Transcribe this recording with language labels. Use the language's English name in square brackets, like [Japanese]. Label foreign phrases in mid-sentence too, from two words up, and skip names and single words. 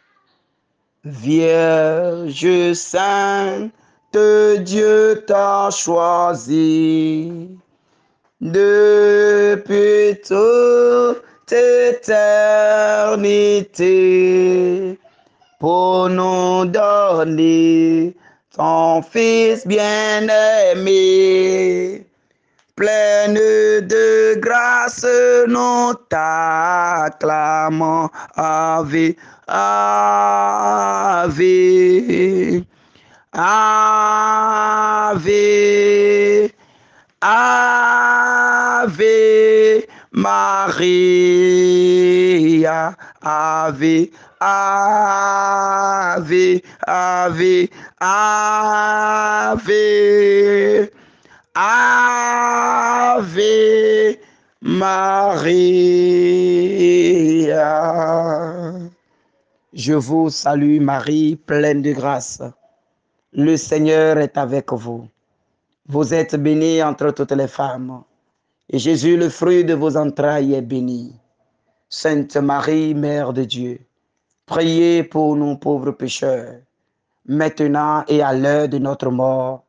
[French] Vierge sainte, Dieu t'a choisi depuis toute éternité pour nous donner ton Fils bien-aimé. Pleine de grâce, nous t'acclamons. [Latin] Ave, Ave, Ave, Ave Maria, Ave, Ave, Ave, Ave, Ave Maria. [French] Je vous salue Marie, pleine de grâce. Le Seigneur est avec vous. Vous êtes bénie entre toutes les femmes. Et Jésus, le fruit de vos entrailles, est béni. Sainte Marie, Mère de Dieu, priez pour nous pauvres pécheurs, maintenant et à l'heure de notre mort.